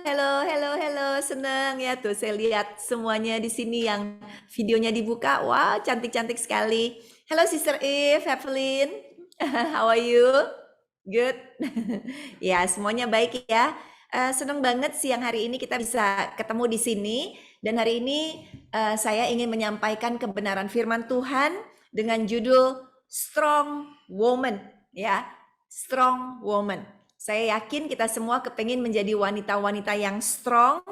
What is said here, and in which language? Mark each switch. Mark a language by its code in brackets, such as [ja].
[id] Halo, senang ya tuh saya lihat semuanya di sini yang videonya dibuka. Wow, cantik-cantik sekali. [en] Halo Sister Eve, Evelyn, how are you? Good. [id] Ya, semuanya baik ya. Senang banget siang hari ini kita bisa ketemu di sini dan hari ini saya ingin menyampaikan kebenaran firman Tuhan dengan judul Strong Woman ya. Strong woman. Saya yakin kita semua kepengen menjadi wanita-wanita yang strong.